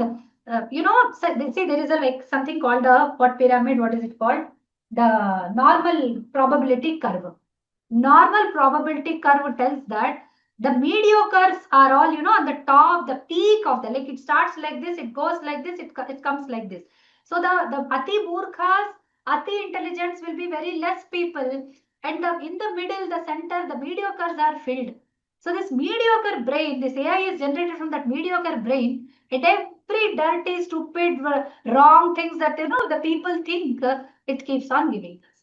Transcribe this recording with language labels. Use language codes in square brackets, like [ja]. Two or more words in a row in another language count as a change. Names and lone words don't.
[en] So they say there is a like something called a what pyramid? What is it called? The normal probability curve. Normal probability curve tells that the mediocres are all on the top, the peak of the, like it starts like this, it goes like this, it comes like this. So the [hi] ati murkhas, [en] ati intelligence will be very less people, and in the middle, the center, the mediocres are filled. So this mediocre brain, this AI is generated from that mediocre brain, and every dirty, stupid, wrong things that the people think, it keeps on giving us.